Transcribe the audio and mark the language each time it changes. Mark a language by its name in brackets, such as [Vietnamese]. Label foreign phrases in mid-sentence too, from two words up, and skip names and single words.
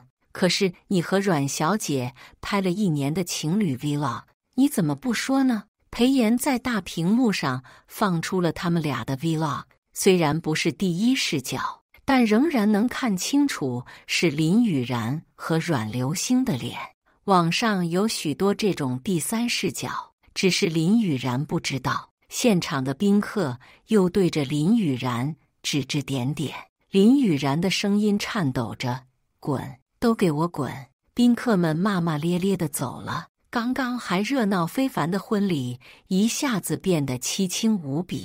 [Chinese] 可是你和阮小姐拍了1年的情侶 vlog， 你怎麼不說呢？裴妍在大屏幕上放出了他們倆的 vlog， 雖然不是第一視角，但仍然能看清楚是林雨然和阮流星的臉。網上有許多這種第三視角，只是林雨然不知道。現場的賓客又對着林雨然指指點點，林雨然的聲音顫抖着：“滾，都給我滾！” 賓客們罵罵咧咧地走了。剛剛還熱鬧非凡的婚禮一下子變得淒清無比。